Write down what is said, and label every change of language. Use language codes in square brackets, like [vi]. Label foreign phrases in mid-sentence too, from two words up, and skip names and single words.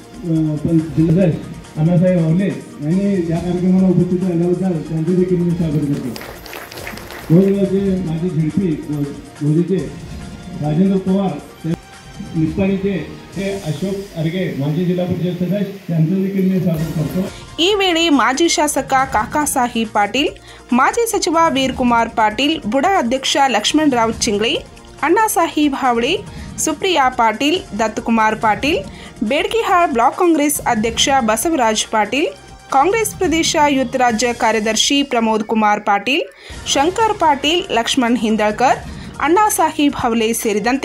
[mr] जिल्हाध्यक्ष अण्णासाहेब आवले यांनी या कार्यक्रमाला उपस्थित राहिल्याबद्दल त्यांचे देखील मी स्वागत करतो. भोजगावचे माजी झिडपी भोजीचे राजेंद्र पवार, निप्पाणीचे हे अशोक अर्गे माजी जिल्हा परिषद सदस्य त्यांचं देखील मी स्वागत करतो. [kn] ಈ ವೇಳೆ ಮಾಜಿ ಶಾಸಕ ಕಾಕಾ ಸಾಹೇಬ್ ಪಾಟೀಲ್, ಮಾಜಿ ಸಚಿವ ವೀರಕುಮಾರ್ ಪಾಟೀಲ್, ಬುಡಾ ಅಧ್ಯಕ್ಷ ಲಕ್ಷ್ಮಣರಾವ್ ಚಿಂಗ್ಳಿ, ಅಣ್ಣಾ ಸಾಹೇಬ್ ಹಾವಳೆ, ಸುಪ್ರಿಯಾ ಪಾಟೀಲ್, ದತ್ತಕುಮಾರ್ ಪಾಟೀಲ್, ಬೇಡ್ಕಿಹಾಳ್ ಬ್ಲಾಕ್ ಕಾಂಗ್ರೆಸ್ ಅಧ್ಯಕ್ಷ ಬಸವರಾಜ್ ಪಾಟೀಲ್, ಕಾಂಗ್ರೆಸ್ ಪ್ರದೇಶ ಯೂತ್ ರಾಜ್ಯ ಕಾರ್ಯದರ್ಶಿ ಪ್ರಮೋದ್ ಕುಮಾರ್ ಪಾಟೀಲ್, ಶಂಕರ್ ಪಾಟೀಲ್, ಲಕ್ಷ್ಮಣ್ ಹಿಂದಳ್ಕರ್, ಅಣ್ಣಾ ಸಾಹೇಬ್ ಹಾವಲೆ ಸೇರಿದಂತೆ